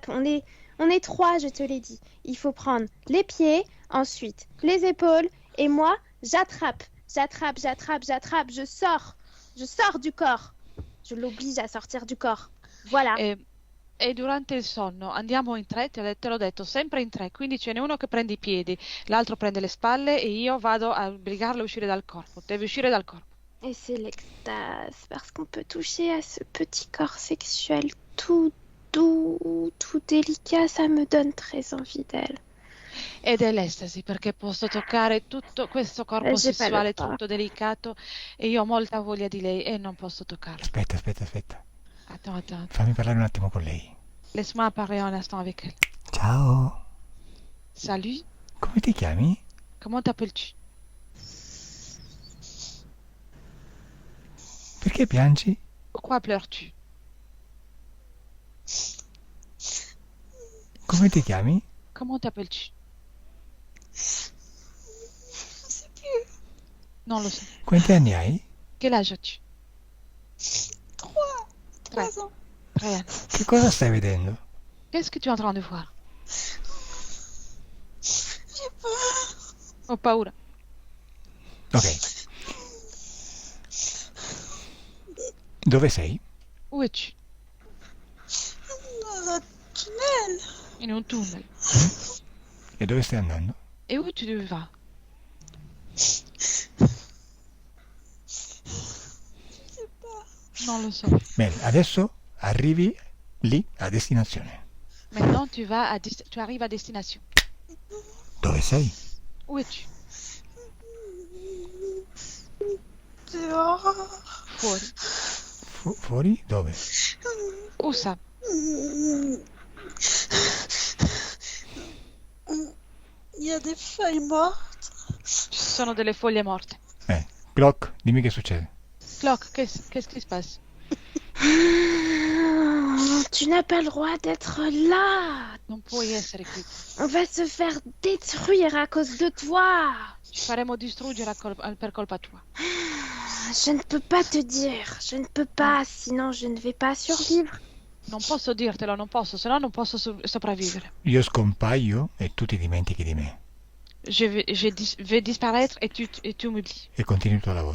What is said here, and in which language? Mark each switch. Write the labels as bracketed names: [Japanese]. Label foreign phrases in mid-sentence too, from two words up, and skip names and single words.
[French] On est 3, je te l'ai dit. Il faut prendre les pieds, ensuite les épaules, et moi, j'attrape. Je sors du corps. Je l'oblige à sortir du corps. Voilà. [Italian] E durante il sonno andiamo in 3, te l'ho detto, sempre in 3, quindi ce n'è uno che prende i piedi, l'altro prende le spalle e io vado a obbligarlo a uscire dal corpo. Deve uscire dal corpo. [French] Et c'est l'extase, parce qu'on peut toucher à ce petit corps sexuel tout doux, tout délicat, ça me donne très envie d'elle. [Italian] Ed è l'estasi, perché posso toccare tutto questo corpo [French] J'ai pas le [Italian] sessuale [French] temps. [Italian] tutto delicato e io ho molta voglia di lei e non posso toccarlo. Aspetta. [French] Attends. [Italian] Fammi parlare un attimo con lei. [French] Laisse-moi parler un instant avec elle. [Italian] Ciao, [French] Salut, [Italian] come ti chiami? [French] comment t'appelles-tu? [Italian] Perché piangi? [French] Pourquoi pleures-tu? [Italian] Come ti chiami? [French] Comment t'appelles-tu? [Italian] Non lo so. Quanti anni hai? [French] Quel âge as-tu? 3 ans. ans. [Italian] 3 anni. Che cosa stai vedendo? [French] Qu'est-ce que tu es en train de voir? J'ai peur. [Italian] Ho paura. Ok. Dove sei? [French] Où es-tu? Dans un tunnel. [Italian] In un tunnel. E dove stai andando? [French] Et où tu vas? Je sais pas. [Italian] Non lo so. Bene, adesso arrivi lì a destinazione. [French] Maintenant, tu arrives à destination. [Italian] Dove sei? [French] Où es-tu? Dehors. [Italian] Fuori. Fuori? Dove? [French] Où ça? Il y a des feuilles mortes. [Italian] Ci sono delle foglie morte. Glock, dimmi che succede. [French] Clock, qu'est-ce qui se passe? Tu n'as pas le droit d'être là. [Italian] Non puoi essere qui. [French] On va se faire détruire à cause de toi. [Italian] Ci faremo distruggere per colpa tua. [French] Je ne peux pas te dire. Je ne peux pas, sinon je ne vais pas survivre. [Italian] Non posso dirtelo, non posso, se no non posso sopravvivere. Io scompaio e tu ti dimentichi di me [French] Je vais disparaître et tu m'oublies. [Italian] e continui il tuo lavoro